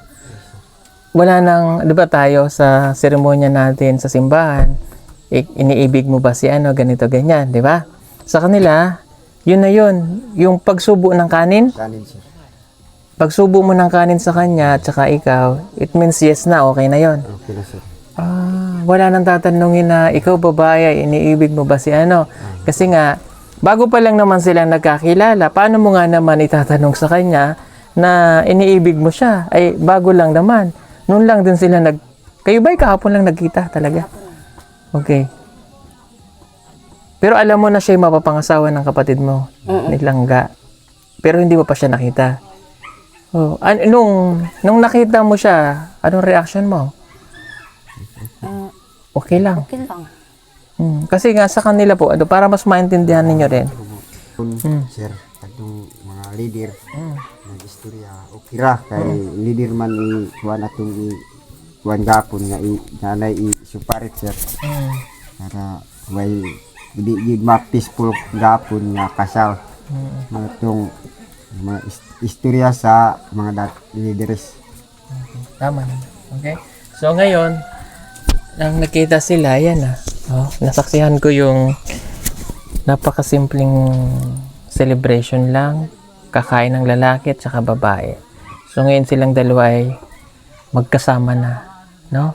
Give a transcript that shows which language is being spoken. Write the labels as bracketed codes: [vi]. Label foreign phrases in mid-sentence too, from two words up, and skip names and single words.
[tl] Wala nang, di ba tayo sa seremonya natin sa simbahan, iniibig mo ba si ganito, ganyan, di ba? Sa kanila, yun na yun. Yung pagsubo ng kanin, Kanin sir. pagsubo mo ng kanin sa kanya at saka ikaw, [en] it means yes [tl] na, okay na yon. Okay na sir. Wala nang tatanungin na ikaw babae, iniibig mo ba si Kasi nga, bago pa lang naman silang nagkakilala, paano mo nga naman itatanong sa kanya na iniibig mo siya? Ay, bago lang naman. Noon lang din sila kayo ba'y kahapon lang nagkita talaga? Okay. Pero alam mo na siya yung mapapangasawa ng kapatid mo, ni Langga. Pero hindi mo pa siya nakita. Oh, nung nakita mo siya, anong reaction mo? Okay lang. Okay lang. Kasi nga sa kanila po, para mas maintindihan ninyo rin. Sir, [ceb] atong mga leader ng istorya okay ra kay leader man kuan atong kuan gapon nga nanay isuparit sir. Para way di gid ma-peaceful gapon nga kasal. Mga tong mga istorya sa mga leaders. [tl] Tama na. Okay? So ngayon, nang nakita sila, yan na. Oh, nasaksihan ko yung napakasimpleng celebration lang, kakain ng lalaki at saka babae. So ngayon silang dalawa ay magkasama na, no?